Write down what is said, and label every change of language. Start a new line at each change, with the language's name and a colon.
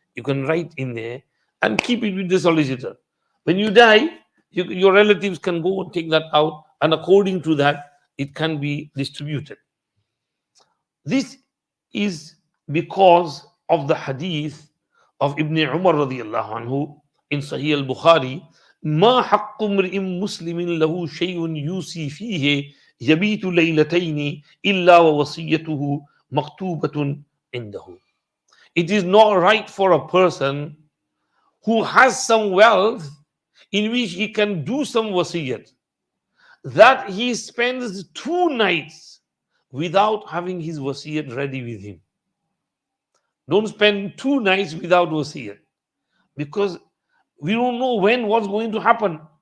English: You can write in there and keep it with the solicitor. When you die, your relatives can go and take that out, and according to that, it can be distributed. This is because of the hadith of Ibn Umar radiallahu anhu in Sahih al-Bukhari.
Arabic: ما حق امرئ مسلم له شيء يوصي فيه يبيت ليلتين إلا ووصيته مكتوبة عنده.
English: It is not right for a person who has some wealth in which he can do some wasiyat, that he spends 2 nights without having his wasiyat ready with him. Don't spend 2 nights without wasiyat, because we don't know what's going to happen.